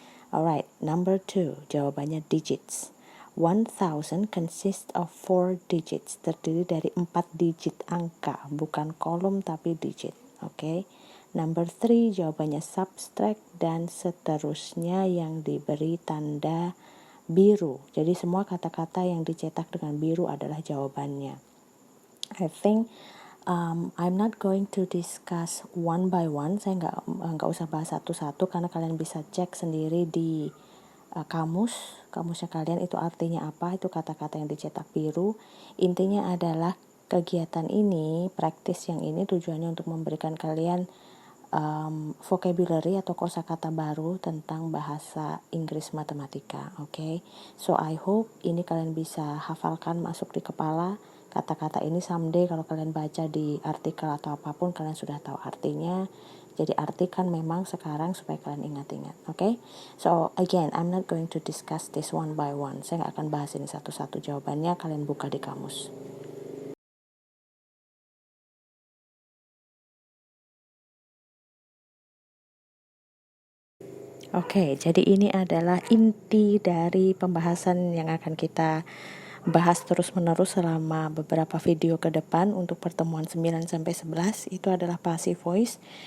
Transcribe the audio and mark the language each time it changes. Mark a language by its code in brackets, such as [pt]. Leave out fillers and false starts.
[en] Alright, number 2 [id] jawabannya digits. [en] 1000 consists of 4 digits, [id] terdiri dari 4 digit angka, bukan kolom tapi digit. Oke. [en] Number 3 [id] jawabannya subtract dan seterusnya yang diberi tanda biru. Jadi semua kata-kata yang dicetak dengan biru adalah jawabannya. [en] I think I'm not going to discuss one by one. [id] Saya nggak usah bahas satu-satu karena kalian bisa cek sendiri di kamusnya kalian itu artinya apa, itu kata-kata yang dicetak biru. Intinya adalah kegiatan ini, praktis yang ini tujuannya untuk memberikan kalian vocabulary atau kosakata baru tentang bahasa Inggris matematika. [en] Okay? So I hope [id] ini kalian bisa hafalkan, masuk di kepala. Kata-kata ini someday kalau kalian baca di artikel atau apapun kalian sudah tahu artinya. Jadi artikan memang sekarang supaya kalian ingat-ingat. Okay? [en] So again, I'm not going to discuss this one by one. [id] Saya nggak akan bahas ini satu-satu, jawabannya kalian buka di kamus. Oke, jadi ini adalah inti dari pembahasan yang akan kita bahas terus-menerus selama beberapa video ke depan untuk pertemuan 9-11 itu adalah passive voice.